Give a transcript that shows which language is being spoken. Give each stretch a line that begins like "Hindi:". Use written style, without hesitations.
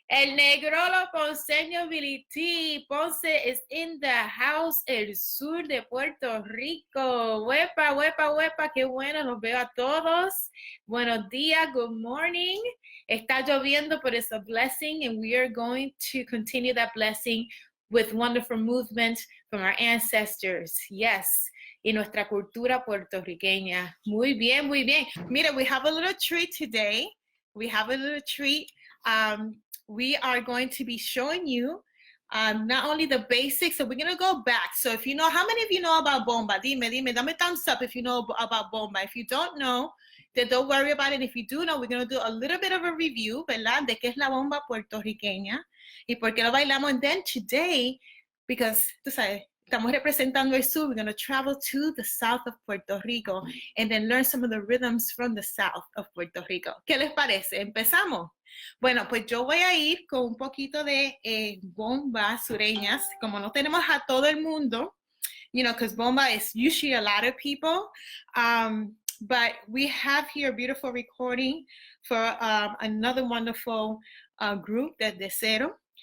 Spanish: el negro ponceño Billy T. Ponce
English: is in the house,
Spanish: el sur de Puerto Rico. Huepa, huepa, huepa, qué bueno, los veo a todos. Buenos días,
English: good morning.
Spanish: Está lloviendo,
English: but it's a blessing, and we are going to continue that blessing with wonderful movement from our ancestors. Yes.
Spanish: Y nuestra cultura puertorriqueña. Muy bien, muy bien.
English: Mira, we have a little treat today. We have a little treat. We are going to be showing you not only the basics, so we're going to go back. So if you know, how many of you know about Bomba?
Spanish: Dime, dame
English: thumbs up if you know about Bomba. If you don't know, then don't worry about it. If you do know, we're going to do a little bit of a review, ¿verdad?
Spanish: De qué es la bomba puertorriqueña y por qué lo bailamos.
English: And then today, because,
Spanish: tú sabes, estamos representando el sur,
English: we're going to travel to the south of Puerto Rico and then learn some of the rhythms from the south of Puerto Rico.
Spanish: ¿Qué les parece? ¿Empezamos? Bueno, pues yo voy a ir con un poquito de bombas sureñas. Como no tenemos a todo el mundo,
English: you know, because bomba is usually a lot of people, but we have here a beautiful recording for another wonderful group, de Cero.